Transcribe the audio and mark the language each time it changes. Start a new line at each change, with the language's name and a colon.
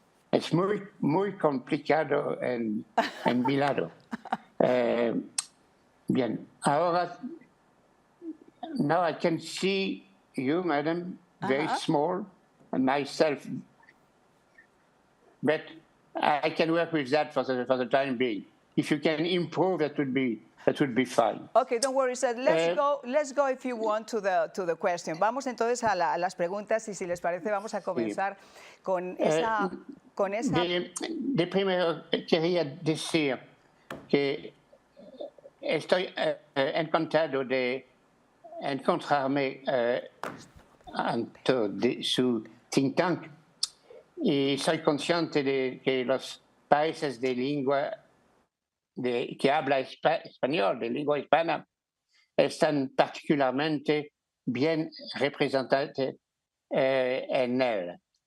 Spanish: Es muy complicado en mi lado. Bien, ahora,
English: now I can see you, madam, very small, and myself, but I can work with that for the time being. If you can improve, that would be fine. Okay, don't worry, sir. Let's go if you want to the question.
Spanish: Vamos entonces a las preguntas y, si les parece, vamos a comenzar con esa. De primero quería decir que estoy encantado de encontrarme ante su think tank, y soy consciente de que los países de lengua que habla español, de lengua hispana, están particularmente bien representados en él.